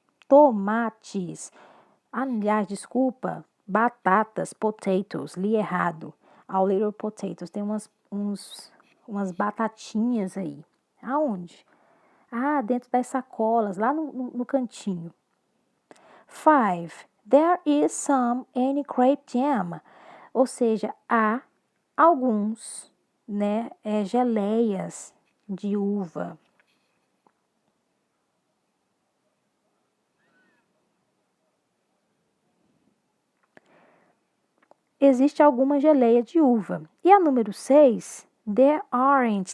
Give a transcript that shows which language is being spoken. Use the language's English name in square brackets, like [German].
[Portuguese] Tomates. Aliás, desculpa, batatas, potatoes, li errado. [English] All little potatoes, [Portuguese] tem umas batatinhas aí. Aonde? Ah, dentro das sacolas, lá no cantinho. 5. [English] There is some any grape jam. [Portuguese] Ou seja, há alguns, né, geleias de uva. Existe alguma geleia de uva. E a número 6, [English] there aren't.